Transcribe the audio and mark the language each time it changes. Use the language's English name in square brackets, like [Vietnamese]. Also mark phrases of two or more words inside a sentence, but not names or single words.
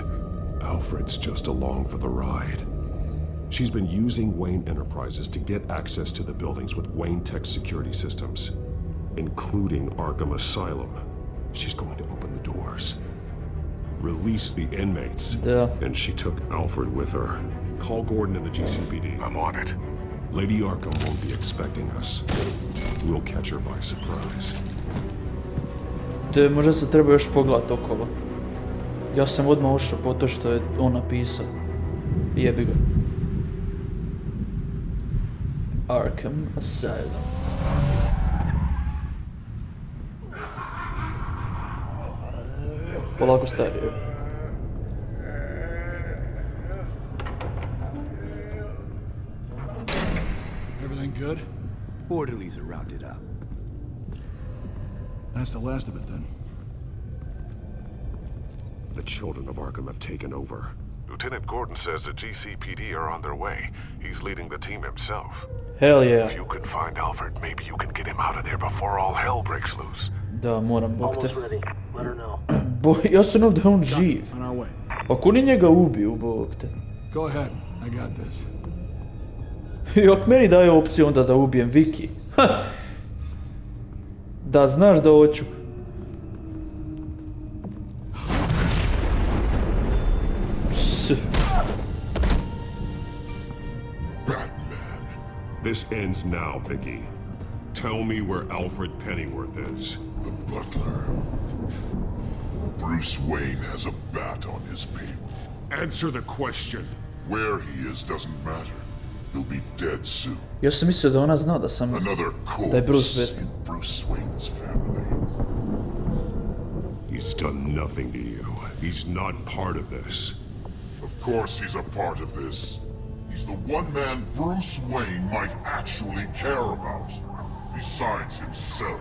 [English] Alfred's just along for the ride. She's been using Wayne Enterprises to get access to the buildings with Wayne Tech security systems, including Arkham Asylum. She's going to open the doors, release the inmates, and she took Alfred with her. Call Gordon in the GCPD. I'm on it. Lady Arkham won't be expecting us. We'll catch her by surprise. [Croatian] Te možda se treba još pogledat okolo. Ja sam odmah ušao po to što je on napisao. Jebi ga. Arkham Asylum. Polako starije. [English] Everything good? Orderlies are rounded up. That's the last of it then. The children of Arkham have taken over. Lieutenant Gordon says the GCPD are on their way. He's leading the team himself. Hell yeah. If you can find Alfred, maybe you can get him out of there before all hell breaks loose. [Croatian] Da, moram, bok te. [English] Almost ready. Let her know. [Croatian] Ja se nadam da je on živ. [English] On our way. [Croatian] Ako ni njega ubiju, bok te. [English] Go ahead. I got this. [Croatian] I ako meni daje opciju onda da ubijem Vicky. Da znaš da hoću. [English] Batman. This ends now, Vicky. Tell me where Alfred Pennyworth is. The butler. Bruce Wayne has a bat on his payroll. Answer the question. Where he is doesn't matter. He'll be dead soon. [Croatian] Ja sam mislio da ona zna da sam... [English] Another [Croatian] da je Bruce [English] corpse Wayne. in Bruce Wayne's family. He's done nothing to you. He's not part of this. Of course he's a part of this. He's the one man Bruce Wayne might actually care about. Besides himself.